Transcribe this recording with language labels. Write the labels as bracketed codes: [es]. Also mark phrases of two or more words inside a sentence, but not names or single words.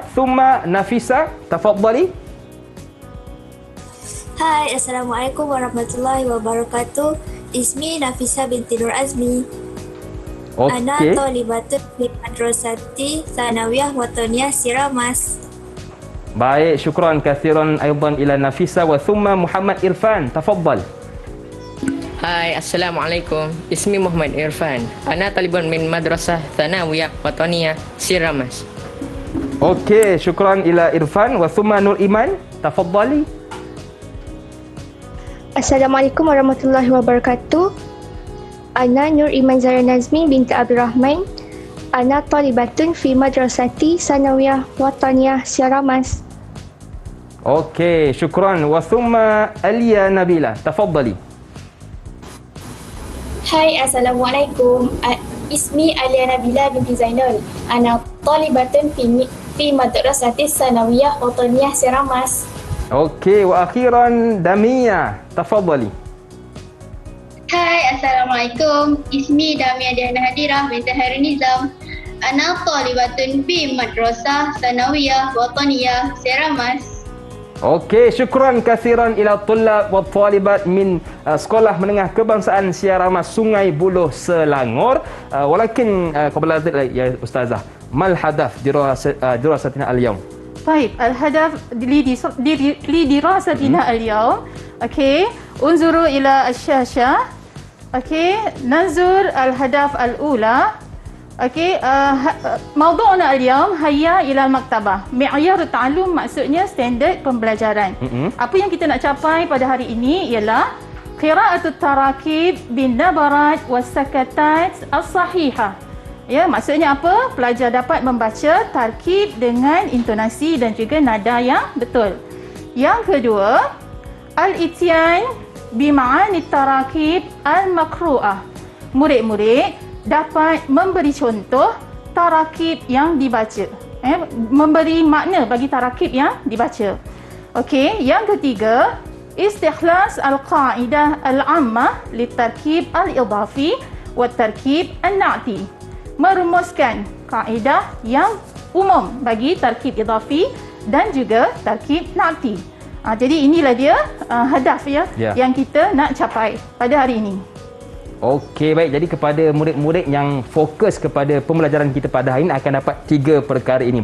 [ar] Thumma Nafisa, tafaddali. Hai, السلام عليكم ورحمة الله وبركاته. Ismi Nafisa binti Nur Azmi. أنا طالبة في مدرسة ثانوية وطنية Siaramas. Baik, شكرا كثيرا أيضا إلى Nafisa وثم Muhammad Irfan، تفضل. Hai, Assalamualaikum. Ismi Muhammad Irfan. أنا طالب من مدرسة ثانوية وطنية Siaramas. Okey, شكرا إلى Irfan وثم Nur Iman، تفضلي. السلام عليكم ورحمة الله وبركاته. Ana Nur Iman Zahra Nazmi binti Abdul Rahman. أنا طالبة في مدرسة ثانوية وطنية Siaramas. Okey, syukran. وثم Alia Nabila, tafaddali. Hai, Assalamualaikum. Ismi Alia Nabila binti Zainal. أنا طالبة في مدرسة ثانوية وطنية Siaramas. Okey, وأخيرا Damia, tafaddali. Hai, Assalamualaikum. Ismi Damia Diana Hadirah binti Hairul Nizam. أنا طالبة في مدرسة ثانوية وطنية Siaramas. Okey, شكرا كثيرا إلى طلاب وطالبات من Sekolah Menengah Kebangsaan Siaramas Sungai Buloh Selangor. ولكن قبل ذلك يا أستاذة، ما الهدف دراستنا اليوم? طيب الهدف لدراستنا اليوم اوكي انظروا الى الشاشه اوكي ننظر الهدف الاولى اوكي موضوعنا اليوم هيا الى المكتبه. معيار التعلم [ms] maksudnya standard pembelajaran. Apa yang kita nak capai pada hari ini ialah [ar] قراءة التراكيب بالنبرات والسكتات الصحيحة. [ms] Ya, maksudnya apa? Pelajar dapat membaca tarkib dengan intonasi dan juga nada yang betul. Yang kedua, [ar] الإتيان بمعاني التراكيب المقروءة. [ms] Murid-murid dapat memberi contoh tarakib yang dibaca. Memberi makna bagi tarakib yang dibaca. Okey, yang ketiga, [ar] استخلاص القاعدة العامة لتركيب الإضافي وتركيب النعتي. [ms] Merumuskan kaedah yang umum bagi [ar] تركيب إضافي [ms] dan juga [ar] تركيب نعتي. [ms] Jadi inilah dia hadaf yang kita nak capai pada hari ini. Okey, baik. Jadi kepada murid-murid yang fokus kepada pembelajaran kita pada hari ini akan dapat 3 perkara ini.